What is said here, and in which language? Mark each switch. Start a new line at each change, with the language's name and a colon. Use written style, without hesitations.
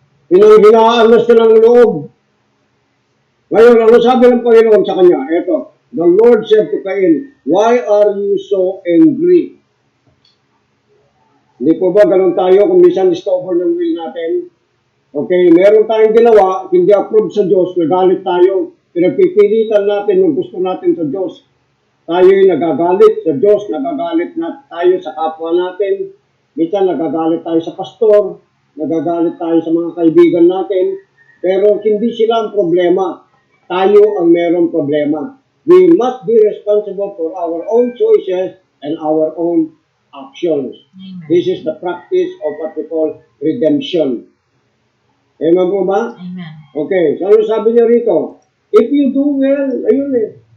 Filipino: Pinanghinaan na siya ng loob. Ngayon, ano sabi ng Panginoon sa kanya?
English: Ito, the Lord said to Cain, why are you so angry?
Filipino: Hindi po ba ganun tayo kung minsan discover ng will natin? Okay, meron tayong ginawa, hindi approved sa Diyos, nagalit tayo. Pinagpipilitan natin yung gusto natin sa Diyos. Tayo'y nagagalit sa Diyos, nagagalit na tayo sa kapwa natin. Minsan nagagalit tayo sa pastor, nagagalit tayo sa mga kaibigan natin. Pero hindi sila ang problema. Tayo ang merong problema.
English: We must be responsible for our own choices and our own actions. Amen. This is the practice of what we call redemption.
Filipino: Amen po ba? Amen. Okay, so ano sabi niya rito?
English: If you do well,
Filipino: ayun eh.